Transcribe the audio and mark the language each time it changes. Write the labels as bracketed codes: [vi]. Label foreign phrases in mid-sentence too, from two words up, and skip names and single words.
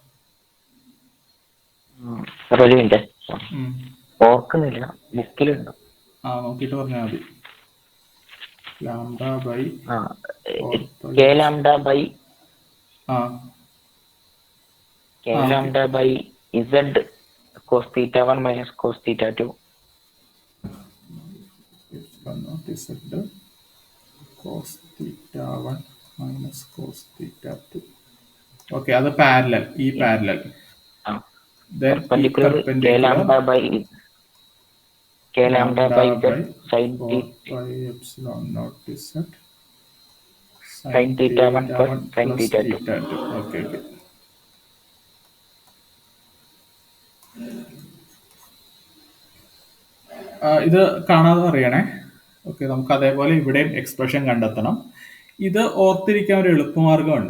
[ml] ഓർക്കുന്നില്ല, ബുക്കിലുണ്ട്. നോക്കിട്ട് പറഞ്ഞാൽ മതി. [en] lambda by k lambda by z cos θ1 minus cos θ2. cos θ1 minus cos θ2. [ml] ഓക്കെ, അത് പാരലൽ, ഈ പാരലൽ. [en] Perpendicular k lambda by z sin epsilon naught z sin θ1 plus sin θ2. [ml] ഓക്കെ. ഇത് കാണാതെ അറിയണേ. ഓക്കെ, നമുക്ക് അതേപോലെ ഇവിടെയും എക്സ്പ്രഷൻ കണ്ടെത്തണം. ഇത് ഓർത്തിരിക്കാൻ ഒരു എളുപ്പമാർഗമുണ്ട്.